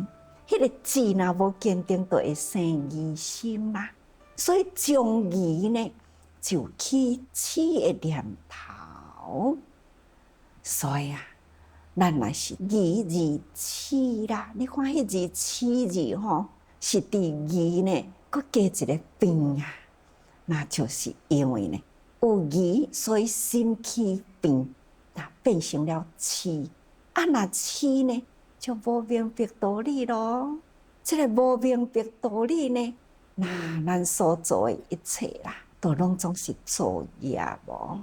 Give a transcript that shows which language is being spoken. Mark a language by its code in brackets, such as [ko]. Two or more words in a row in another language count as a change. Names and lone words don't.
[nan] 迄个志若无坚定，就会生疑心啦。所以将疑呢，就起起的念头。所以啊，咱若是疑字起啦，你看迄字起字吼。是伫疑呢，佮加一个病啊，那就是因为呢有疑，所以心起病，那变成了痴。啊，那痴呢，就无明白道理咯。这个无明白道理呢，那咱所做的一切啦，都拢总是作业无。